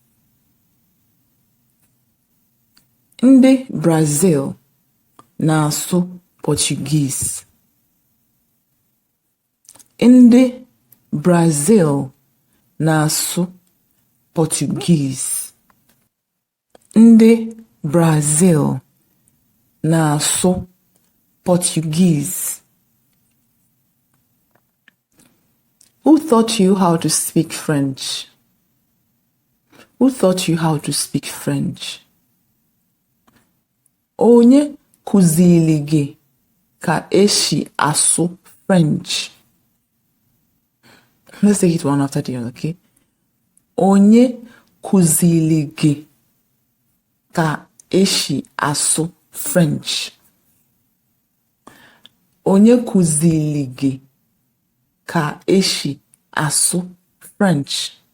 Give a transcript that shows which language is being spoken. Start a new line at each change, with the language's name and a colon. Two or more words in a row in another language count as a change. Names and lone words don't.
Igbo: Ndị Brazil na-asụ Portuguese. Ndị Brazil na-asụ Portuguese. Ndị Brazil na-asụ Portuguese.
English: Who taught you how to speak French? Who taught you how to speak French?
Igbo: Onye kuzili gị ka esi asụ French?
English: Let's take it one after the other, okay?
Igbo: Onye kuzili gị ka esi asụ French? Onye kuzili gị ka esi asụ French?